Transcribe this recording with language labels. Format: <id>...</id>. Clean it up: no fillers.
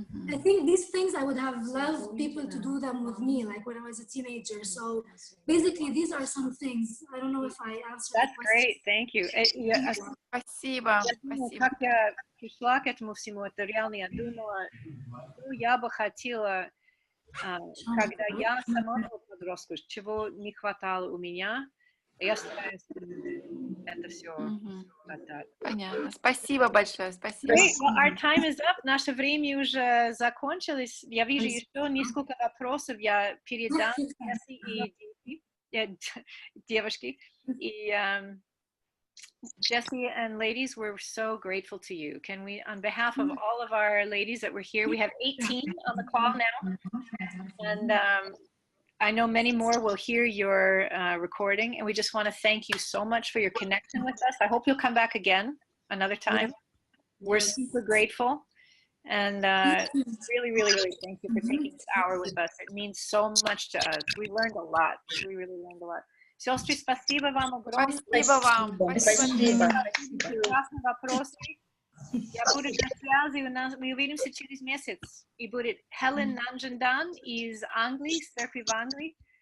<en>I think these things I would have loved people to do them with me, like when I was a teenager. So basically, these are some things. I don't know if I answered. That's great, thank you.</en> <ru>Спасибо. Как я пришла к этому всему, это реально я думала, что я бы хотела, когда я сама была подростком, чего не хватало у меня, я стараюсь это все хватать. Понятно. Спасибо большое. Спасибо.</ru> <en>Great. Well, our time is up.</en> <ru>Наше время уже закончилось. Я вижу еще несколько вопросов. Я передам Джесси и девушки.</ru> <en>И Jesse and ladies, we're so grateful to you. Can we, on behalf of all of our ladies that were here, we have 18 on the call now. And I know many more will hear your recording, and we just want to thank you so much for your connection with us. I hope you'll come back again another time. We're super grateful, and really thank you for taking this hour with us. It means so much to us. We learned a lot. We really learned a lot.</en> <ru>Сестры, спасибо вам огромное. Спасибо вам. Спасибо. Прекрасные вопросы. Я буду на связи, мы увидимся через месяц. И будет Хелен Нанжендан из Англии, с церкви в Англии.</ru>